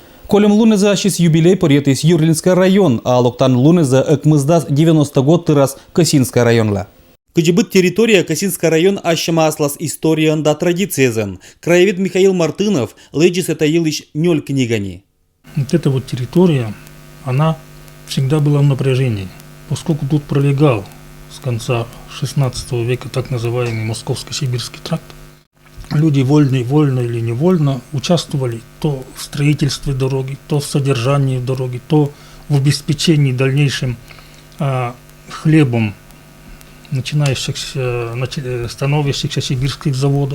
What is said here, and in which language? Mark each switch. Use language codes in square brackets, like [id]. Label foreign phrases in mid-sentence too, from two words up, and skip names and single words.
[koi] Колем лунеза ащис юбилей порьетис Юрлинский район, а локтан лунеза экмыздас 90 год тырас Косинский районла. Кыжыбыт территория Косинский район ащама аслас историан да традициязен. Краевед Михаил Мартынов леджис это елыш нёль книгани. [ru] Вот эта вот территория, она всегда была в напряжении, поскольку тут пролегал с конца XVI века так называемый Московско-Сибирский тракт. Люди вольно или невольно участвовали то в строительстве дороги, то в содержании дороги, то в обеспечении дальнейшим хлебом становящихся сибирских заводов.